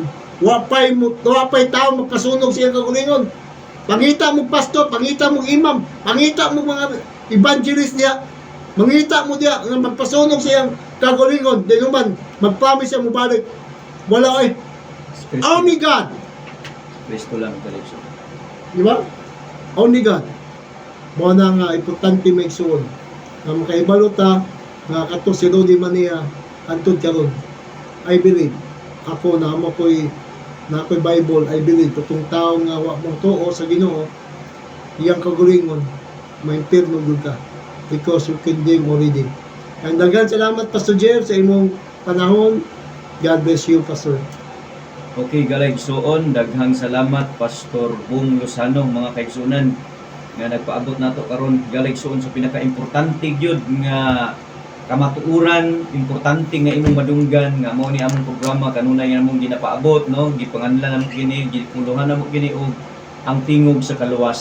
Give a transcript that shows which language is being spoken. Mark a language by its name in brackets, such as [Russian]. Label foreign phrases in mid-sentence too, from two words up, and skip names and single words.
[Cebuano] Wapay tao magpasunog siya kagulingon. Pangita mo pastor, pangita mo imam, pangita mo mga evangelist niya, mangita mo diya nga magpasunog siyang kagulingon, di naman mag-promise siya mo balik. Wala ay. [English] Only God. [Cebuano] Kristo lang galit. Di ba? [English] Only God. [Cebuano] Mo na nga importante may igsoon. Nga makaibalota nga kato si Rudy Mania antod karon. [English] I believe [Cebuano] ako na mo ko'y Bible, [English] I believe [Cebuano] katong tao nga wa mong tuo sa Ginoo, iyang kagulingon ma-impirno gud ka [English] because you condemn already. [Cebuano] And daghan salamat Pastor Jeff sa imong panahon. [English] God bless you, Pastor. [Cebuano] Okay, galigsoon, daghang salamat Pastor Bong Lozano, mga kaigsunan nga nagpaabot nato karon galigsoon sa pinaka-importante gyud nga kamatuuran, importante nga imong madunggan nga mao ni among programa kanunay nga among ginapaabot, no, gipanganlan namo kini, gipuluhan namo kini og ang tingog sa kaluwas.